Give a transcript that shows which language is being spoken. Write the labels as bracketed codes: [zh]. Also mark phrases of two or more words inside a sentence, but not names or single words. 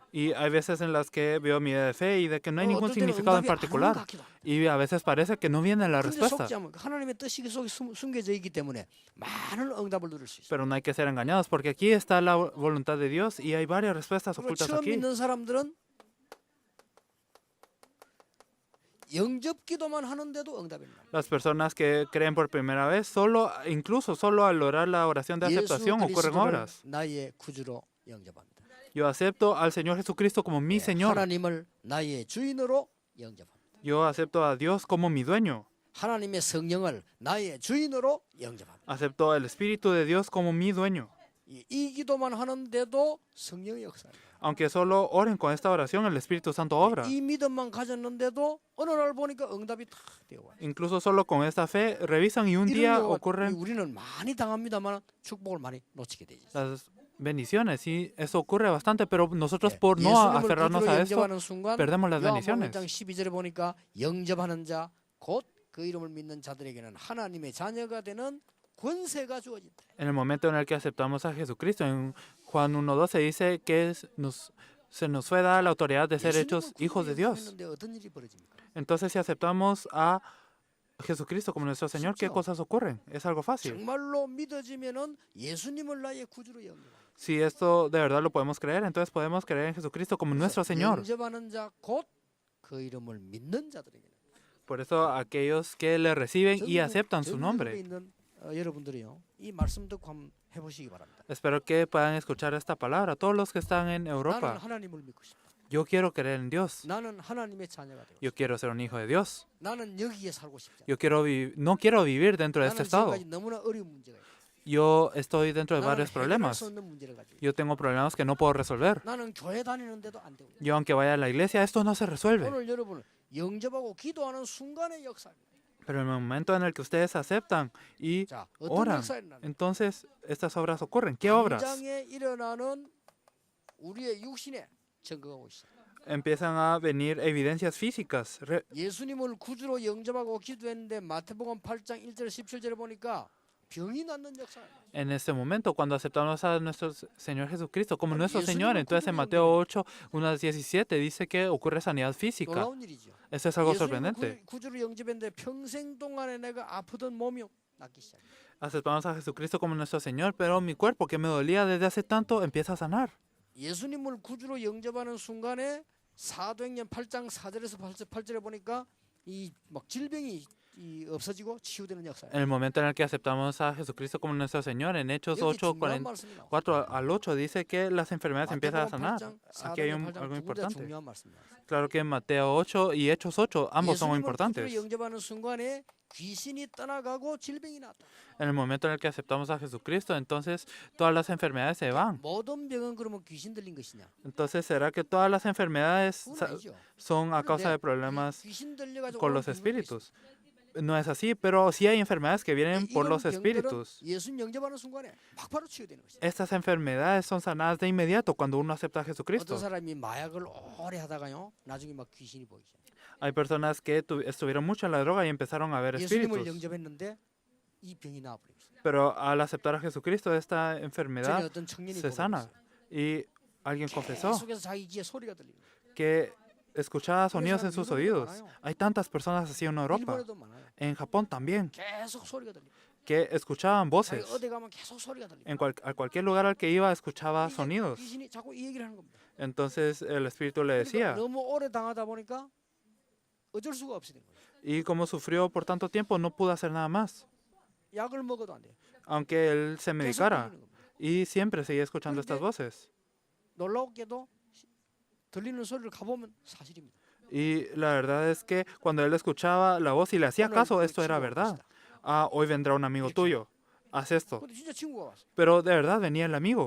[es] Y hay veces en las que veo mi vida de fe y de que no hay ningún [ko] 어떨 때는 [es] significado en [ko] 응답이 안 오는 것 [es] particular. [ko] 같기도 하고. [es] Y a veces parece que no viene la [ko] 근데 [es] respuesta. [ko] 속지 않으면 하나님의 뜻이 그 속에 숨겨져 있기 때문에 많은 응답을 누릴 수 있어요. [es] Pero no hay que ser engañados porque aquí está la voluntad de Dios y hay varias respuestas [ko] 그리고 [es] ocultas [ko] 처음 [es] aquí. [ko] 믿는 사람들은 영접 기도만 하는데도 응답이 나요. [es] Las personas que creen por primera vez, incluso solo al orar la oración de [ko] 예수 [es] aceptación ocurren [ko] 그리스도를 [es] obras. [ko] 나의 구주로 영접합니다. [es] Yo acepto al Señor Jesucristo como mi Señor. [ko] 하나님을 나의 주인으로 영접합니다. [es] Yo acepto a Dios como mi dueño. [ko] 하나님의 성령을 나의 주인으로 영접합니다. [es] Acepto el Espíritu de Dios como mi dueño. [ko] 이 기도만 하는데도 성령의 역사입니다. [es] Aunque solo oren con esta oración, el Espíritu Santo obra. [ko] 이 믿음만 가졌는데도 어느 날 보니까 응답이 탁 되어 와요. [es] Incluso solo con esta fe revisan y un día [ko] 이런 경우가 [es] ocurren [ko] 우리는 많이 당합니다만 축복을 많이 놓치게 되죠. [es] las bendiciones. Sí, eso ocurre bastante, pero nosotros [ko] 예, [es] por no [ko] 예수님을 [es] aferrarnos [ko] 구주로 [es] a esto, [ko] 영접하는 순간 [es] perdemos las [ko] 요한복음 [es] bendiciones. [ko] 1장 12절에 보니까 영접하는 자 곧 그 이름을 믿는 자들에게는 하나님의 자녀가 되는 권세가 주어진다. [es] En el momento en el que aceptamos a Jesucristo, en Juan 1:12 dice que se nos fue dada la autoridad de ser hechos hijos de Dios. [ko] 했는데 어떤 일이 벌어집니까? [es] Entonces, si aceptamos a Jesucristo como nuestro Señor, ¿qué cosas ocurren? Es algo fácil. [ko] 정말로 믿어지면은 예수님을 나의 구주로 영접합니다. [es] Si esto de verdad lo podemos creer, entonces podemos creer en Jesucristo como nuestro Señor. [ko] 영접하는 자 곧 그 이름을 믿는 자들에게는 [es] Por eso aquellos que le reciben y aceptan su [ko] 전국에 [es] nombre. [ko] 있는 여러분들이요, 이 말씀 듣고 한번 해보시기 바랍니다. [es] Espero que puedan escuchar esta palabra. Todos los que están en [ko] 나는 [es] Europa, [ko] 하나님을 믿고 싶다. [es] yo quiero creer en Dios. [ko] 나는 하나님의 자녀가 되고 [es] Yo [ko] 싶다. [es] quiero ser un hijo de Dios. [ko] 나는 여기에 살고 싶지 않다. [es] Yo quiero no quiero vivir dentro de este [ko] 나는 [es] estado. [ko] 지금까지 너무나 어려운 문제가 있다. [es] Yo estoy dentro de [ko] 나는 [es] varios [ko] 해결할 [es] problemas. [ko] 수 없는 문제를 가지고 있다. [es] Yo tengo problemas que no puedo resolver. [ko] 나는 교회 다니는데도 안 되고 있다. [es] Yo aunque vaya a la iglesia, esto no se resuelve. [ko] 오늘 여러분은 영접하고 기도하는 순간의 역사입니다. [es] Pero en el momento en el que ustedes aceptan y [ko] 자, 어떤 [es] oran, [ko] 역사가 일어나는 [es] entonces estas obras ocurren. ¿Qué obras? [ko] 당장에 일어나는 우리의 육신에 증거하고 있어. [es] Empiezan a venir evidencias físicas. [ko] 예수님을 구주로 영접하고 기도했는데 마태복음 8장 1절 17절에 보니까 병이 낫는 역사예요. [es] En este momento, cuando aceptamos a nuestro Señor Jesucristo como Bueno, nuestro y eso Señor, mismo entonces en ocurre Mateo en- 8, 1 al 17 dice que ocurre sanidad física. [ko] 놀라운 일이죠. [es] Esto es algo [ko] 예수님을 [es] sorprendente. [ko] 구주로 영접했는데 평생 동안에 내가 아프던 몸이 낫기 시작해요. [es] Aceptamos a Jesucristo como nuestro Señor, pero mi cuerpo que me dolía desde hace tanto empieza a sanar. [ko] 예수님을 구주로 영접하는 순간에 사도행전 8장 4절에서 8절에 보니까 이 막 질병이 없어지고 치유되는 역사예요. [es] En el momento en el que aceptamos a Jesucristo como nuestro Señor, en Hechos [ko] 여기 [es] 8, [ko] 중요한 말씀이 나와요. [es] 4 al 8 dice que las enfermedades empiezan a [ko] 마태복음 [es] sanar. [ko] 8장, [es] Aquí hay [ko] 사도행전 8장 [es] algo [ko] 두 군데 [es] importante. [ko] 중요한 말씀이에요. [es] Claro que en Mateo 8 y Hechos 8 ambos son [ko] 예수님을 [es] importantes. [ko] 구주로 영접하는 순간에 귀신이 떠나가고 질병이 났다. [es] En el momento en el que aceptamos a Jesucristo, entonces todas las enfermedades se van. [ko] 모든 병은 그러면 귀신 들린 것이냐? [es] Entonces, ¿será que todas las enfermedades [ko] 그건 아니죠. [es] son a causa de [ko] 그런데 [es] problemas [ko] 귀신 들려가지고 [es] con [ko] 오는 [es] los [ko] 병들도 [es] espíritus? No es así, pero sí hay enfermedades que [ko] 있어요. [es] vienen por [ko] 이런 [es] los [ko] 병들은 [es] espíritus. [ko] 예수님 영접하는 순간에 막 바로 치유되는 것이죠. [es] Estas enfermedades son sanadas de inmediato cuando uno acepta a [ko] 어떤 [es] Jesucristo. [ko] 사람이 마약을 오래 하다가요, 나중에 막 귀신이 보이죠. [es] Hay personas que estuvieron mucho en la droga y empezaron a ver [ko] 예수님을 [es] espíritus. [ko] 영접했는데 이 병이 나와버렸어요. [es] Pero al aceptar a Jesucristo, esta [ko] 전에 [es] enfermedad [ko] 어떤 청년이 [es] se sana. Y alguien confesó [ko] 계속해서 자기 귀에 소리가 들리는 거예요. [es] que escuchaba sonidos en [ko] 사람 [es] sus [ko] 유럽에도 [es] oídos. [ko] 많아요. [es] Hay tantas personas así en Europa, 일본에도 많아요. en Japón también, [ko] 계속 소리가 들리고 [es] que escuchaban [ko] 자기 [es] voces. [ko] 어디 가면 계속 소리가 들리고 [es] A cualquier lugar al que iba escuchaba [ko] 이게 [es] sonidos. [ko] 귀신이 자꾸 이 얘기를 하는 겁니다. [es] Entonces el espíritu le [ko] 그러니까 [es] decía, [ko] 너무 오래 당하다 보니까 어쩔 수가 없이 된 거예요. [es] y como sufrió por tanto tiempo, no pudo hacer nada más, [ko] 약을 먹어도 안 돼요. [es] aunque él se [ko] 계속 [es] medicara. [ko] 들리는 겁니다. [es] Y siempre seguía escuchando estas voces. [ko] 놀랍게도 들리는 소리를 가보면 사실입니다. [es] Y la verdad es que cuando él escuchaba la voz y le hacía [ko] 오늘 [es] caso, [ko] 그 [es] esto era [ko] 친구가 올 [es] verdad. [ko] 것이다. [es] Ah, hoy vendrá un amigo tuyo, haz esto. [ko] 근데 진짜 친구가 왔어. [es] Pero de verdad venía el amigo.